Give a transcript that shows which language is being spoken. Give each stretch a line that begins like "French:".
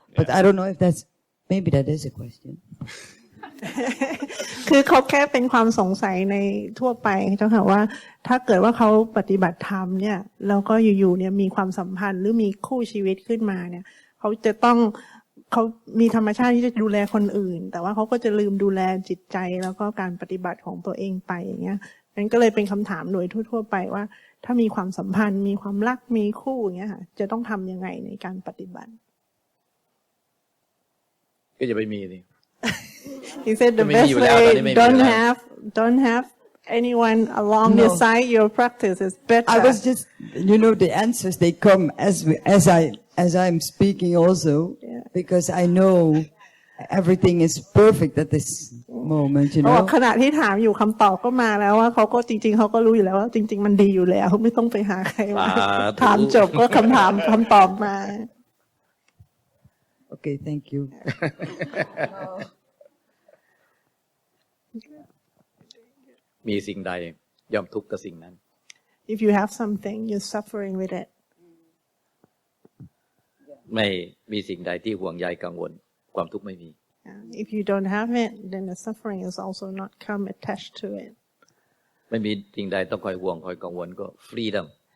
English: But I don't know if maybe that is a question.
Thai: คือเขาแค่เป็นความสงสัยในทั่วไปเจ้าค่ะว่าถ้าเกิดว่าเขาปฏิบัติธรรมเนี่ยแล้วก็อยู่ๆเนี่ยมีความสัมพันธ์หรือมีคู่ชีวิตขึ้นมาเนี่ยเขามีธรรมชาติที่จะดูแลคนอื่นแต่ว่าเขาก็จะลืมดูแลจิตใจแล้วก็การปฏิบัติของตัวเองไปอย่างเงี้ยนั่นก็เลยเป็นคำถามโดยทั่วๆไปว่าถ้ามีความสัมพันธ์มีความรักมีคู่อย่างเงี้ยค่ะจะต้องทำยังไงในการปฏิบัติ ก็จะไปมีนี่
English: He said the best way don't have anyone along your side. Your practice is better. I was just, the answers they come as I'm speaking also, because I know everything is perfect at this moment.
Thai: ขณะที่ถามอยู่คำตอบก็มาแล้วว่าเขาก็จริงๆเขาก็รู้อยู่แล้วว่าจริงๆมันดีอยู่แล้วไม่ต้องไปหาใครมาถามจบก็คำตอบมา
English: Okay, thank you.
Thai: มีสิ่งใดย่อมทุกข์กับสิ่งนั้น
English: If you have something, you're suffering with it.
Thai: ไม่มีสิ่งใดที่ห่วงใยกังวลความทุกข์ไม่มี
English: If you don't have it, then the suffering is also not come attached to it.
Thai: ไม่มีสิ่งใดต้องคอยห่วงคอยกังวลก็ freedom.